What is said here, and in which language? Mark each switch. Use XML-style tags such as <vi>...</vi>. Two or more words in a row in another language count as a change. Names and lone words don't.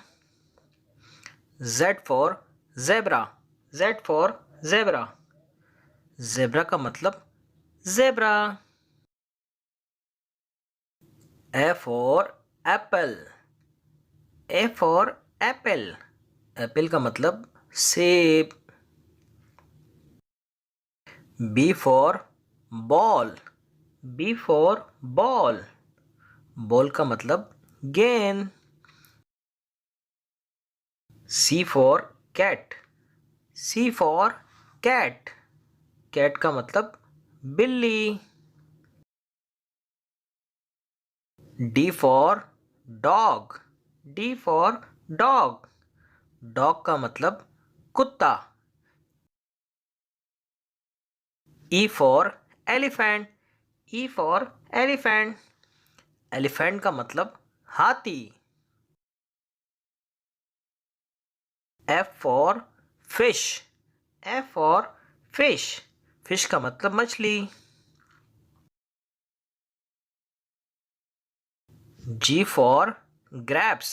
<en>Z for zebra. Z for zebra.</en> <hi>zebra का मतलब zebra.</hi> <en>A for apple. A for apple.</en> <hi>एप्पल का मतलब सेब.</hi> <en>B for ball. B for ball.</en> <hi>बॉल का मतलब गेंद.</hi> <en>C for cat. C for cat.</en> <hi>कैट का मतलब बिल्ली.</hi> <en>D for dog. D for dog.</en> <hi>डॉग का मतलब कुत्ता.</hi> <en>E for elephant. E for elephant.</en> <hi>एलिफेंट का मतलब हाथी।</hi> <en>F for fish. F for fish.</en> <hi>फिश का मतलब मछली।</hi> <en>G for grapes.</en>